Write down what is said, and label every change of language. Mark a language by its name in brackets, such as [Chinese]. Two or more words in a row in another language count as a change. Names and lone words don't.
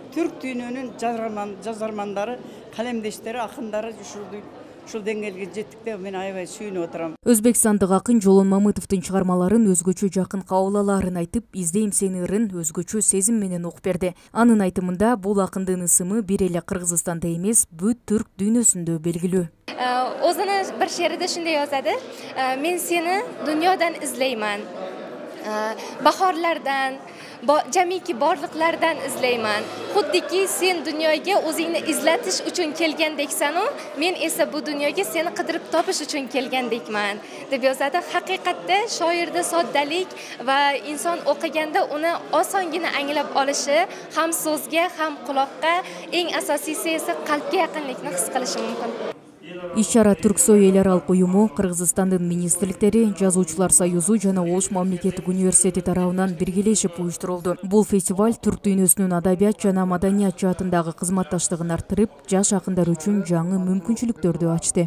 [Kyrgyz] Түрк дүйнөнүн жазармандары, калемдештери, акындары ушул деңгээлге жеттик деп мен аябай сүйүнүп отурам. Өзбекстандык акын Жолон Мамытовдун чыгармаларын өзгөчө жакын кабыл алаарын айтып, издейм сени ырын өзгөчө сезим менен окуп берди. Анын айтымында бул акындын ысымы бир эле Кыргызстанда эмес, бүт түрк дүйнөсүндө белгилүү. [Uzbek] O'zini bir she'rida shunday yozadi: men seni dunyodan izlayman, bahorlardan, jamiki borliqlardan izlayman. Xuddiki sen dunyoga o'zingni izlatish uchun kelgandeksan-u, men esa bu dunyoga seni qidirib topish uchun kelgandekman deb yozadi. Haqiqatda shoirda soddalik va inson o'qiganda uni osongina anglab olishi, ham so'zga, ham quloqqa, eng asosiysi esa qalbga yaqinlikni his qilishi mumkin. [Kyrgyz] Иш-чара Түрксой эл аралык уюму, Кыргызстандын министрликтери, Жазуучулар союзу жана Ош мамлекеттик университети тарабынан биргелешип уюштурулду. Бул фестиваль түрк дүйнөсүнүн адабият жана маданият жаатындагы кызматташтыгын арттырып, жаш акындар үчүн жаңы мүмкүнчүлүктөрдү ачты.